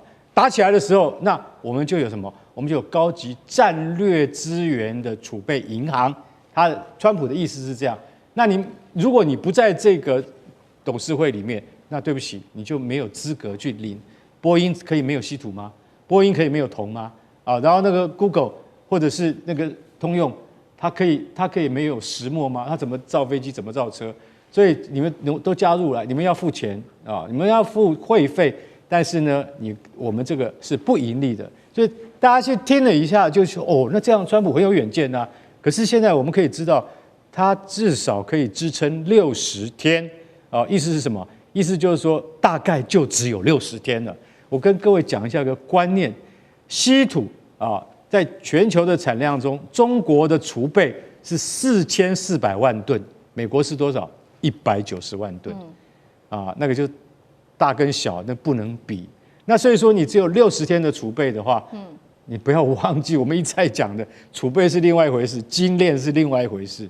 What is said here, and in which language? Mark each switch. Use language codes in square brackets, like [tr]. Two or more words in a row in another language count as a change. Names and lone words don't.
[zh] 打起來的時候，那我們就有什麼？我們就有高級戰略資源的儲備銀行。川普的意思是這樣。那如果你不在這個董事會裡面，那對不起，你就沒有資格去領。波音可以沒有稀土嗎？波音可以沒有銅嗎？然後那個 Google 或者是那個通用，它可以沒有石墨嗎？它怎麼造飛機？怎麼造車？所以你們都加入了，你們要付錢你們要付會費。但是呢，我們這個是不盈利的，所以大家去聽了一下，就說那這樣川普很有遠見啊。可是現在我們可以知道，他至少可以支撐60天意思是什麼？意思就是說，大概就只有60天了。我跟各位講一下個觀念：稀土在全球的產量中，中國的儲備是4400萬噸，美國是多少？190萬噸那個就。大跟小那不能比，那所以說你只有60天的儲備的話，你不要忘記我們一再講的，儲備是另外一回事，精煉是另外一回事。